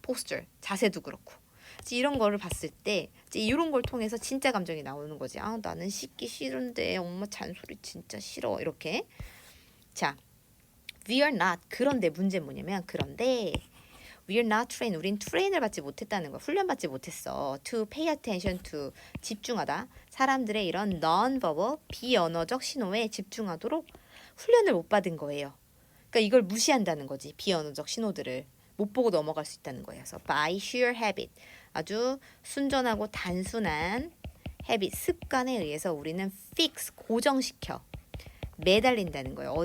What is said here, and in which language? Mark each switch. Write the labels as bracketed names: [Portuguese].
[Korean] 포스처, 자세도 그렇고. 이런 거를 봤을 때 이런 걸 통해서 진짜 감정이 나오는 거지. 아 나는 씻기 싫은데 엄마 잔소리 진짜 싫어, 이렇게. [English] 자, we are not. [Korean] 그런데 문제는 뭐냐면 그런데 [English] we are not trained. [Korean] 우린 트레인을 받지 못했다는 거야. 훈련받지 못했어. [English] to pay attention to, 집중하다. [Korean] 사람들의 이런 non-verbal, 비언어적 신호에 집중하도록 훈련을 못 받은 거예요. 그러니까 이걸 무시한다는 거지. 비언어적 신호들을 못 보고 넘어갈 수 있다는 거예요. 그래서 [English] by sheer habit, [Korean] 아주 순전하고 단순한 habit, 습관에 의해서 우리는 fix, 고정시켜, 매달린다는 거예요.